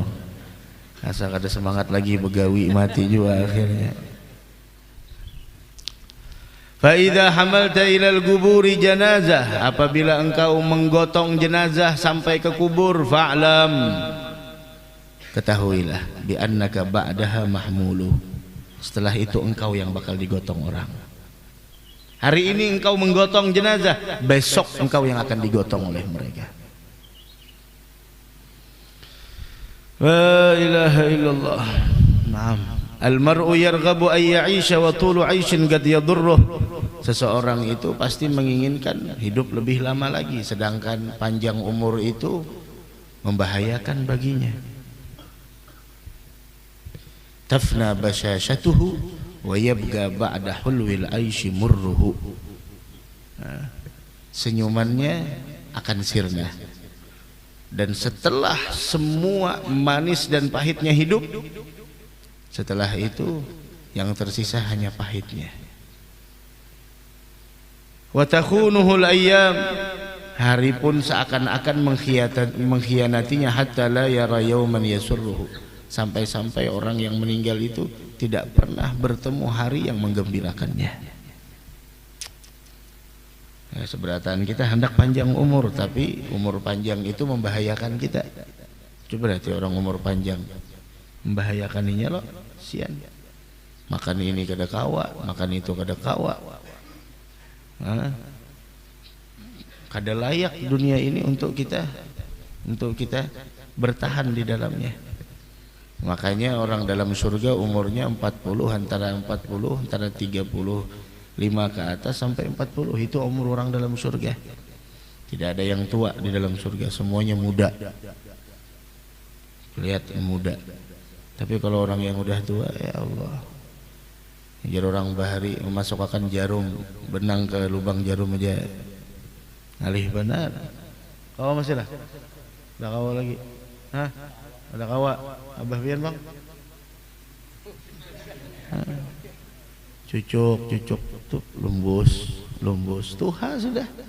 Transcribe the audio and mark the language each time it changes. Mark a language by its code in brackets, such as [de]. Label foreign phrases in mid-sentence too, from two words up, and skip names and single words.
[bjn] Asa kada semangat lagi begawi, mati juga akhirnya. [ar] فإذا حملت إلى القبور جنازة, [id] apabila engkau menggotong jenazah sampai ke kubur, fa'lam, ketahuilah, [ar] بأنك بعدها محمول, [id] setelah itu engkau yang bakal digotong orang. Hari ini engkau menggotong jenazah, besok engkau yang akan digotong oleh mereka. [ar] لا إله إلا الله. Naam. المرء يرغب أن يعيش وطول عيش قد يضره. [id] Seseorang itu pasti menginginkan hidup lebih lama lagi, sedangkan panjang umur itu membahayakan baginya. [ar] تفنى بشاشته ويبقى بعد حلو العيش مره. [id] Senyumannya akan sirna, dan setelah semua manis dan pahitnya hidup, setelah itu yang tersisa hanya pahitnya. [ar] وتخونه الأيام, [id] hari pun seakan-akan mengkhianatinya, [ar] حتى لا يرى يوما يسره, [id] sampai-sampai orang yang meninggal itu tidak pernah bertemu hari yang menggembirakannya. Seberatan kita hendak panjang umur, tapi umur panjang itu membahayakan kita. Coba berarti orang umur panjang membahayakannya loh, sian. [bjn] Makan ini kada kawa, makan itu kada kawa. [id] Kada layak dunia ini untuk kita bertahan di dalamnya. Makanya orang dalam surga umurnya 40, antara 35 ke atas sampai 40, itu umur orang dalam surga. Tidak ada yang tua di dalam surga, semuanya muda. Lihat muda. Tapi kalau orang yang udah tua, ya Allah, jadi orang bahari memasukkan jarum, benang ke lubang jarum aja ngalih benar. [bjn] Kawa masih lah? Ada kawa lagi? Hah? Ada kawa? Abah pian bang? Cucuk tuh, lumbus tuha sudah.